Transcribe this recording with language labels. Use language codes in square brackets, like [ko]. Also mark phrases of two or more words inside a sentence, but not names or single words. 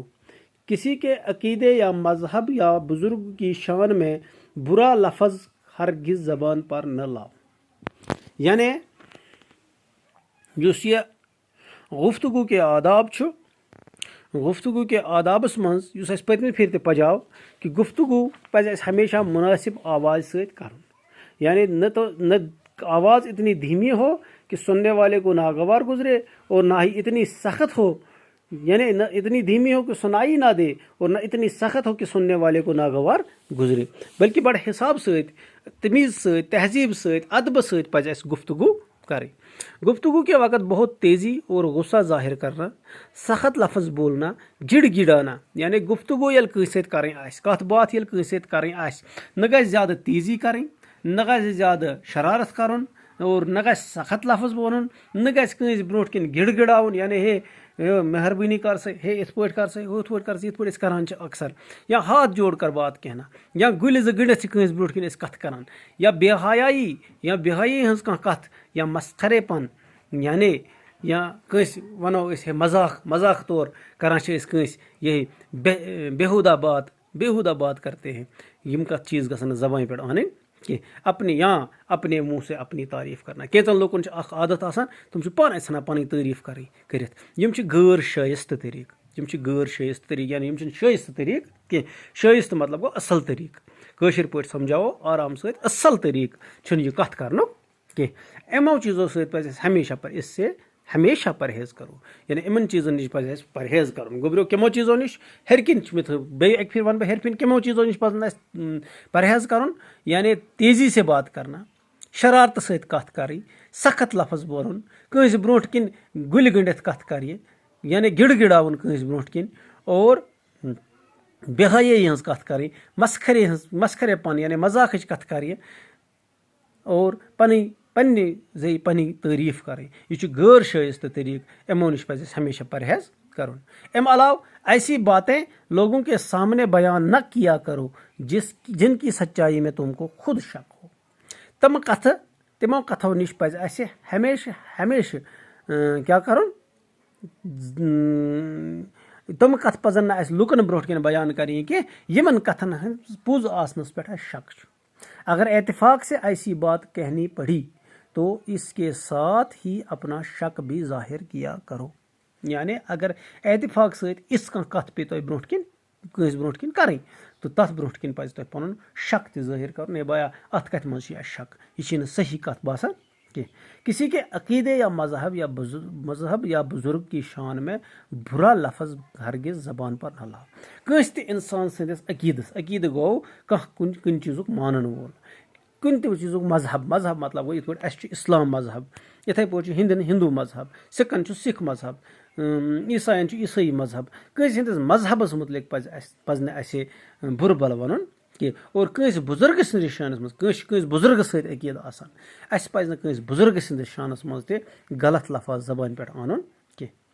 [hi] किसी के अकीदे या मजहब या बुजुर्ग की शान में बुरा लफ्ज़ हरगिज़ ज़बान पर न लाओ। [ks] यानी जुस ये गुफ्तगू के आदाब छु, गुफ्तगू के आदाबस मज युस पतमी फिर ते पजाव कि गुफ्तगू पज़ हमेशा मुनासिब आवाज़ सहित करन। [hi] यानी न आवाज़ इतनी धीमी हो कि सुनने वाले को नागवार गुजरे और ना ही इतनी सख्त हो, यानी न इतनी धीमी हो कि सुनाई ना दे और न इतनी सख्त हो कि सुनने वाले को नागवार गुजरे, बल्कि बड़े हिसाब सहित, तमीज़ सहित, तहजीब सहित, अदब सहित [ks] पज़ अस [hi] गुफ्तगू करें। गुफ्तगू के वक़्त बहुत तेज़ी और गुस्सा जाहिर करना, सख्त लफ्ज़ बोलना, गिड़गिड़ाना, यानी [ks] गुफ्तगू यल कस करें कत बात यल कस करें न गज ज़्यादा तेज़ी करें, न गज ज़्यादा शरारत करन और न गज सख्त लफ्ज़ बोलन, न गज कस ब्रोट किन गिड़गिड़ाउन, यानी हे मेहरबानी कर से, हे इत पे कर से, हुत पे कर से, इत पे करान अक्सर, या [hi] हाथ जोड़ कर बात कहना, [ks] या गुल गड़ित कस ब्रोट किन कथ करान, या बेहयाई हज कथ, या मस्खरेपन, यानी या कस वनो मजाक तौर करान कस यही [hi] बेहुदा बात करते हैं। [ks] यम कथ चीज़ गसन [hi] ज़बान पे आने कि अपने मुंह से अपनी तारीफ करना। [ks] कैचन लोकन आदत आसान तुम पान सान पन तारीफ कर गैर शाइस्त तरीक, यानी यम शाइस्त तरीक कह। शाइस्त मतलब गो असल तरीक, कशर पे समझाओ आराम से असल तरीक यह कथ कर कह। [hi] एमो चीज़ों से इससे हमेशा परहेज़ करो, यानी इन चीज़ों [ks] नश परहेज़ कर। गोबरो कमो चीज़ों नश हरकिन एक फिर वन हरकिन कमो चीज़ों नश परहेज़ कर, यानी [hi] तेज़ी से बात करना, [ks] शरारत सहित कथ करें, सख्त लफ्ज़ बोलन, कस ब्रोट किन गुल गंडित कथ कर, यानी गिड़गिड़ावन कस ब्रोट किन, और बेहयाई हज कथ करें, मस्खरेपन यानी मजाक कथ करें, और पनी तारीफ करें। यह गैर शाइस्त तरीक, एमो नश पज़ हमेशा परहेज़ करुन। अम अलाव [hi] ऐसी बातें लोगों के सामने बयान न किया करो जिनकी सच्चाई में तुमको खुद शक हो। [ks] तमो कथों नश पज़ असे हमेशा क्या करुन, तम कथ पजन न लुकन ब्रोट किन बयान करें कि यमन कथन हंस पुज आसनस पे शक। [hi] अगर एतफाक से ऐसी बात कहनी पड़ी तो इसके साथ ही अपना शक भी जाहिर किया करो। [ks] यानी अगर एतफाक से इस कथ पे तो ब्रोट किन कस ब्रोट किन करें तो तथ ब्रोट किन पज़ तुम पन शक जाहिर कर, बाया अत कथ मज शक, यह सही कथ बासान कि [hi] किसी के अकीदे या मजहब या बुजुर्ग की शान में बुरा लफ्ज़ हरगिज़ ज़बान पर न लाओ। [ks] कस इंसान सदिस अकीद गो कह कुन चीज़ुक मानन वोल, कुन ते चीज़ मजहब मतलब गो ये अस इस्लाम मजहब, इथे पे हिंदू मजहब, सिखन सिख मजहब, ईसाइन ईसाई मजहब, कंस हिंदिस मजहबस मुतलिक पजन असे बुर भल वन कि और कंस बुजुर्ग सन्दस शानस मज कंस बुजुर्ग सत अकीद आसान अस पज कंस बुजुर्ग सन्दस शानस मज ते गलत लफाज जबान पे आनुन कि